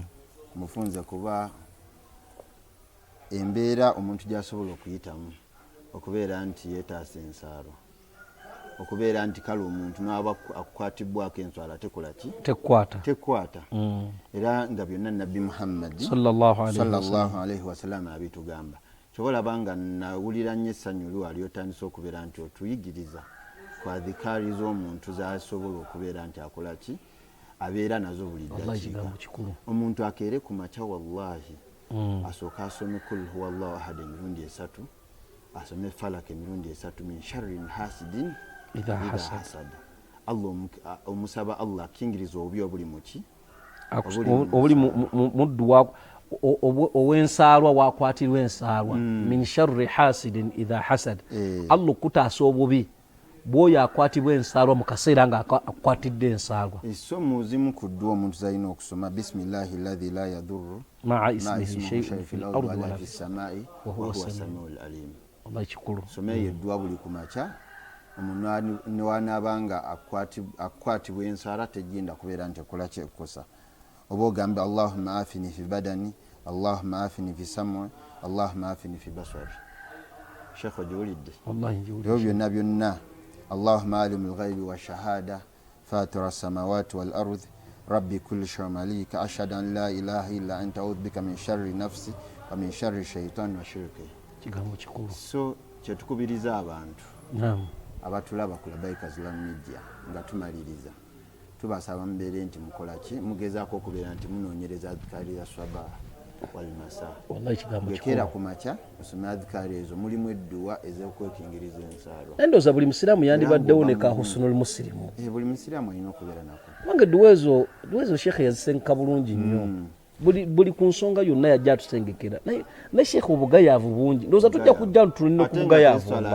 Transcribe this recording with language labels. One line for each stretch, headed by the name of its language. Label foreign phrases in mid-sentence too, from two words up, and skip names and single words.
Ganda: mufunze kuba embeera omuntu gy'asobola okuyitamu okubeera nti yeetaasa ensaalo okubeera nti kale omuntu n'aba akukwatibbwako enswala tekola ki tekwata era nga byonna nabbi Muhammad
Arabic: صلى الله عليه وسلم
Ganda: abitugamba kyobalaba nga nawulira nnyo essanyu lwali otandisa okubeera nti otuyigiriza ku adhikaari z'omuntu z'asobola okubeera nti akola ki abeera nazo buli ddakiika omuntu akeere ku makya wallahi asooka asome
Arabic: قل هو الله أحد
Ganda: emirundi 3 asome falaka emirundi 3
Arabic: من شر حاسد إذا حسد
Ganda: Allah omusaba Allah akingiriza obubi obuli muki obuli muddu ow'ensaalwa wakwatirwa ensaalwa
Arabic: من شر حاسد إذا حسد
Ganda: Allah okutaasa obubi bw'oyo akwatibwa ensaalwa mu kaseera nga akwatidde ensaalwa. Essomo zimu ku ddwa omuntu zalina okusoma
Arabic: بسم الله الذي لا يضر مع اسمه شيء في الأرض ولا في السماء وهو السميع العليم.
Ganda: Wallahi kikulu. Someyo eddwa buli ku makya omuntu newaanaabanga akwatibwa ensaala tegenda kubeera nti akola kyekosa.
Arabic: Oba ogambe اللهم عافني في بدني، اللهم عافني في سمعي، اللهم عافني في بصري.
Ganda: Sheikh ojiwulidde? Wallahi njiwulidde. Ebyo byonna byonna
Arabic: اللهم عالم الغيب والشهادة فاطر السماوات والأرض رب كل شيء مليك أشهد أن لا إله إلا أنت أعوذ بك من شر نفسي ومن شر الشيطان وشرك.
Ganda: Kigambo kikulu. So kyetukubiriza abantu abatulaba ku Labaika Islam Media nga tumaliriza tubasaba mbeere nti mukola ki mugezaako okubeera nti munoonyereza adhikaari ya
Arabic: الصباح والمساء.
Ganda: Wallahi kigambo kikulu. Gekera ku makya osome adhikaari ezo mulimu edduwa ez'okwekingiriza ensaalwa. Endooza buli musiraamu yandibaddewo ne ka husnul muslimu. Buli musiraamu alina okubeera nako. Wange duwezo Sheikh yazisenka bulungi nnyo. Buli ku nsonga yonna yajja atusengekera naye Sheikh obugayaavu bungi ndowooza tujja kujja tulina okubugayaavu